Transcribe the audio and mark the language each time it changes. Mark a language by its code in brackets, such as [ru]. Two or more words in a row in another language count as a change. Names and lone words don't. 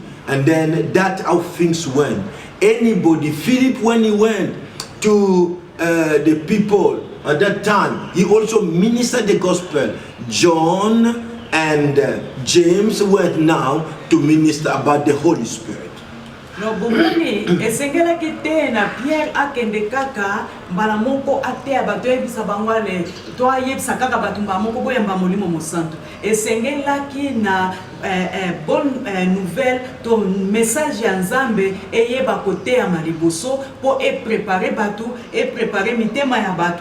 [en] And then that's how things went. Anybody, Philip, when he went to the people at that time, he also ministered the gospel. John and James went now to minister about the Holy Spirit. [ln] No bomoni esengela kite na Pierre akende kaka mbala moko atea bato yebisa bangwale to ayebisa kaka bato mbala moko boyamba molimo mosantu esengela ki na [fr] bonne nouvelle [ln] to message ya Nzambe eyeba kote ya maliboso po préparer batu préparer mitema ya batu